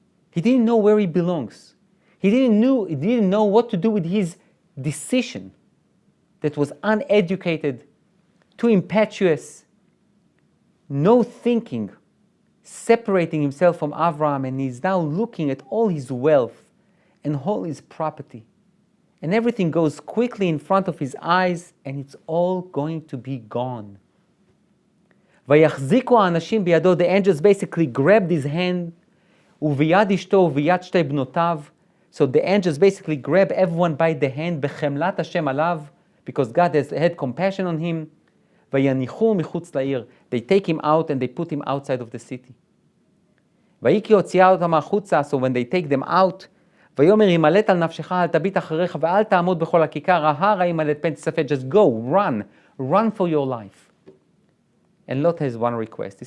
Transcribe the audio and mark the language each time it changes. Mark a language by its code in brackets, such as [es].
[en] He didn't know where he belongs. He didn't know what to do with his decision that was uneducated, too impetuous, no thinking, separating himself from Abraham, and he's now looking at all his wealth and all his property. And everything goes quickly in front of his eyes, and it's all going to be gone. [he] ויחזיקו האנשים בידו, [en] the angels basically grabbed his hand, [he] וביד אשתו וביד שתי בנותיו. [en] So the angels basically grab everyone by the hand, [he] בחמלת השם עליו, [en] because God has had compassion on him. [he] ויניחו מחוץ לעיר. [en] They take him out and they put him outside of the city. [he] ויהי כי הוציאה אותם החוצה, [en] so when they take them out, [he] ויאמר ימלט על נפשך, אל תביט אחריך, ואל תעמוד בכל הכיכר, ההר ימלט פן תספה. [en] Just go, run for your life. And Lot has one request.